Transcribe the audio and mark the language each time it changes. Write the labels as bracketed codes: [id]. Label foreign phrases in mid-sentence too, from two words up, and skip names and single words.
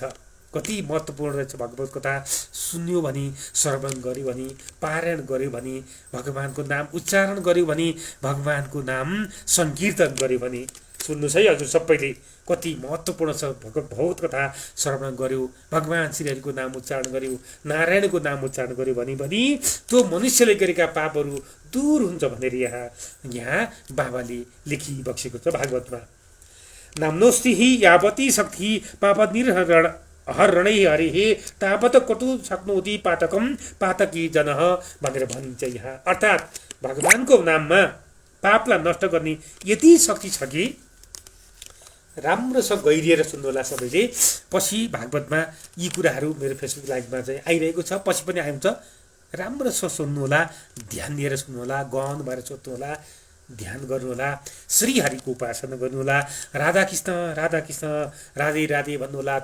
[ne] कति महत्त्वपूर्ण रहेछ भगवत कथा। सुन्यो भने, श्रवण गर्यो भने, पारायण गर्यो भने, भगवानको नाम उच्चारण गर्यो भने, भगवानको नाम संकीर्तन गर्यो भने, सुन्नुहोस् है हजुर सबैले कति महत्त्वपूर्ण छ। भगवत कथा श्रवण गर्यो, भगवान श्रीहरिको नाम उच्चारण गर्यो, नारायणको नाम उच्चारण गर्यो भने त्यो मनुष्यले गरेका पापहरू दूर हुन्छ भनेर यहाँ बाबाले लेखिबक्सेको छ भागवतमा। [sa] नाम्नोस्ति हि यावती शक्ति पाप निर्हरण हरणै हरिहे तावत कटु शक्नोति पातकम पातकी जनः [ne] भनेर भनिन्छ यहाँ। अर्थात् भगवानको नाममा पापलाई नष्ट गर्ने यति शक्ति छ कि राम्रोसँग गहिरिएर सुन्नुहोला सबैले। पछि भागवतमा यी कुराहरू मेरो [en] Facebook live [ne] चाहिँ आइरहेको छ, पछि पनि आउँछ। राम्रोसँग सुन्नुहोला, ध्यान दिएर सुन्नुहोला, गहन भएर सोध्नुहोला, ध्यान गर्नुहोला, श्रीहरिको उपासना गर्नुहोला, राधाकृष्ण राधाकृष्ण राधे राधे भन्नुहोला।